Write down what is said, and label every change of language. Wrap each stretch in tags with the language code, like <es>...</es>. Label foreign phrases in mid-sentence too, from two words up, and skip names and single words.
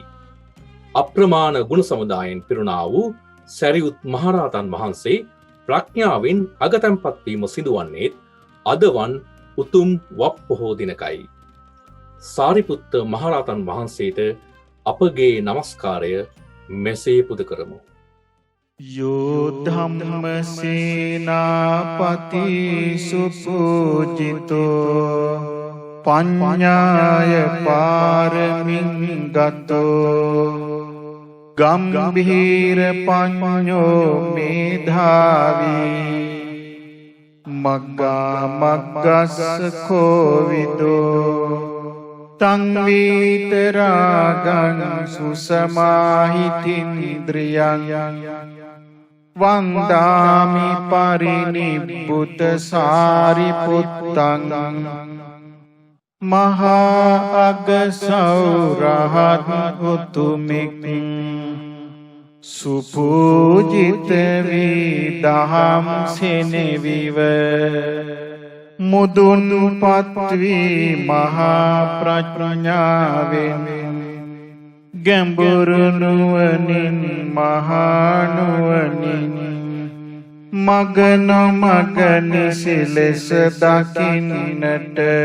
<si>අප්‍රමාණ ගුණ සමුදායෙන් පිරුණා වූ සැරියුත් මහරහතන් වහන්සේ ප්‍රඥාවෙන් අගතැන්පත් වීම සිදුවන්නේත් අදවන් උතුම් වප් පොහෝ දිනකයි. සාරිපුත්ත මහරහතන් වහන්සේට අපගේ නමස්කාරය මෙසේ පුද කරමු.</si> <pi>යෝ ධම්ම සේනාපති සුපූජිතෝ පඤ්ඤාය පාරමින් ගතෝ ගම්භීර පඤ්ඤෝ මේධාවී මග්ගා මග්ගස්ස කෝවිදෝ තංවීතරාගං සුසමාහිතින්ද්‍රියං වන්දාමි පරිනිබ්බුත සාරිපුත්තං</pi> <si>මහා අගසෞරහත් උතුමෙක් සුපූජිත වී දහම් සෙනෙවිව මුදුන්පත් වී මහා ප්‍රඥාවෙන් ගැඹුරු නුවණින් මහා නුවණින් මග නොමග නිසිලෙස දකින්නට</si>